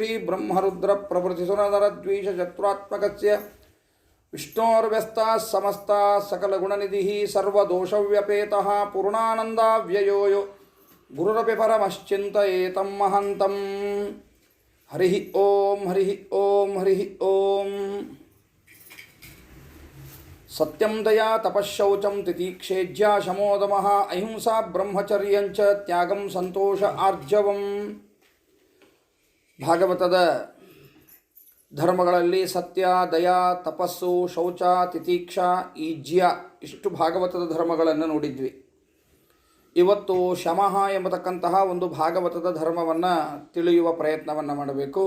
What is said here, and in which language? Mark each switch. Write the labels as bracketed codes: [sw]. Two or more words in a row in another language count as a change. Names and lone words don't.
[sa] श्रीब्रह्मरुद्रप्रभृतिसुरनरद्वीषचतुरात्मकस्य विष्णोर्व्यस्ताः समस्ताः सकलगुणनिधिः सर्वदोषव्यपेतः पूर्णानन्दाव्ययो यो गुरुरपि परमश्चिन्तयेतं महन्तं हरिः ॐ हरिः ॐ हरिः ॐ सत्यं दया तपश्शौचं तितीक्षेज्या शमोदमः अहिंसा ब्रह्मचर्यञ्च त्यागं संतोष आर्जवम् [kn] ಭಾಗವತದ ಧರ್ಮಗಳಲ್ಲಿ ಸತ್ಯ ದಯಾ ತಪಸ್ಸು ಶೌಚ ತಿತೀಕ್ಷಾ ಈಜ್ಯ ಇಷ್ಟು ಭಾಗವತದ ಧರ್ಮಗಳನ್ನು ನೋಡಿದ್ವಿ. ಇವತ್ತು ಶಮಃ ಎಂಬತಕ್ಕಂತಹ ಒಂದು ಭಾಗವತದ ಧರ್ಮವನ್ನು ತಿಳಿಯುವ ಪ್ರಯತ್ನವನ್ನು ಮಾಡಬೇಕು.